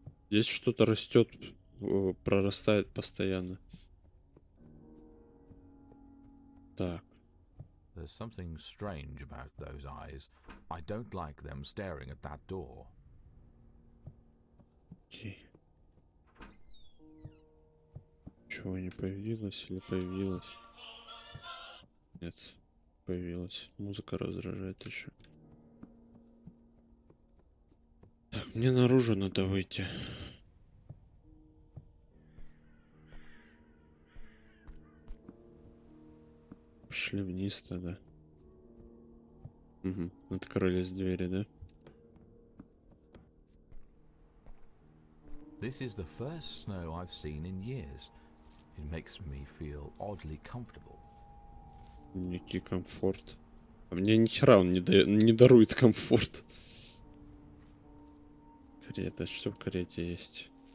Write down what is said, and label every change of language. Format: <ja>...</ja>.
<ru>Здесь что-то растет, прорастает постоянно. Так.</ru> <en>There's something strange about those eyes. I don't like them staring at that door.</en> <ru>Окей. Чего не появилось или появилось? Нет, появилась. Музыка раздражает еще. Так, мне наружу надо выйти. Пошли вниз тогда. Угу. Открылись двери, да?</ru> <en>This is the first snow I've seen in years. It makes me feel oddly comfortable.</en> <ru>Некий комфорт. А мне ни хера он не дарует комфорт. Карета, что в карете есть?</ru>